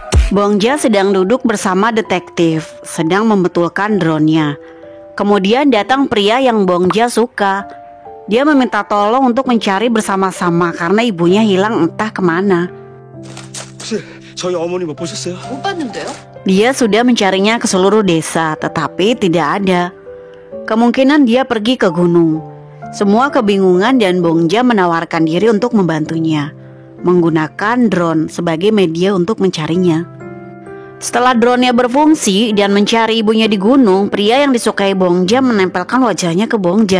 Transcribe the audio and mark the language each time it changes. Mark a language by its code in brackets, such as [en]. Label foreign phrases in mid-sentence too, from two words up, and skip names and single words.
[id] Bongja sedang duduk bersama detektif, sedang membetulkan drone-nya. Kemudian datang pria yang Bongja suka. Dia meminta tolong untuk mencari bersama-sama karena ibunya hilang entah kemana. [ko] 저희 어머니 못 보셨어요? 못 봤는데요? [id] Dia sudah mencarinya ke seluruh desa, tetapi tidak ada. Kemungkinan dia pergi ke gunung. Semua kebingungan dan Bongja menawarkan diri untuk membantunya, menggunakan drone sebagai media untuk mencarinya. Setelah drone-nya berfungsi dan mencari ibunya di gunung, pria yang disukai Bongja menempelkan wajahnya ke Bongja.